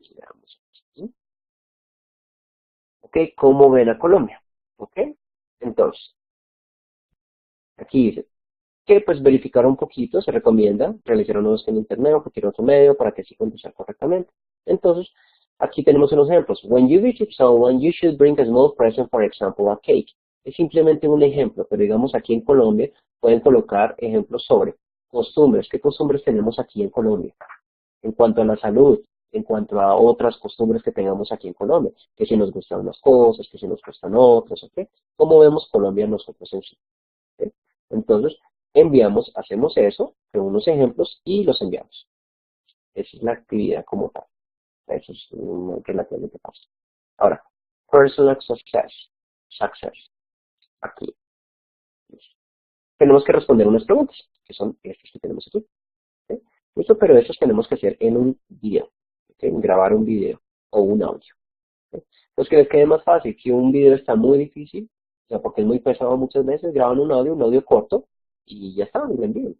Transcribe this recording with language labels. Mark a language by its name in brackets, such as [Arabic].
[Spanish] Veamos aquí. Ok, ¿cómo ven a Colombia? Ok, entonces, aquí dice, que pues verificar un poquito, se recomienda realizar una búsqueda en internet o cualquier otro medio para que así contestar correctamente. Entonces, aquí tenemos unos ejemplos. [English] When you visit someone, you should bring a small present, for example, a cake. [Spanish] Es simplemente un ejemplo, pero digamos aquí en Colombia pueden colocar ejemplos sobre costumbres. ¿Qué costumbres tenemos aquí en Colombia? En cuanto a la salud, en cuanto a otras costumbres que tengamos aquí en Colombia, que si nos gustan unas cosas, que si nos gustan otras, ¿ok? ¿Cómo vemos Colombia nosotros en sí? ¿Ok? Entonces, enviamos, hacemos eso, con unos ejemplos y los enviamos. Esa es la actividad como tal. Eso es relativamente fácil. Ahora, personal success. Success. Aquí. Tenemos que responder unas preguntas, que son estas que tenemos aquí. ¿Ok? ¿Listo? Pero eso tenemos que hacer en un video. ¿Ok? Grabar un video o un audio. ¿Ok? Pues que les quede más fácil, que un video está muy difícil, o sea, porque es muy pesado muchas veces, graban un audio corto, y ya está, y lo envían.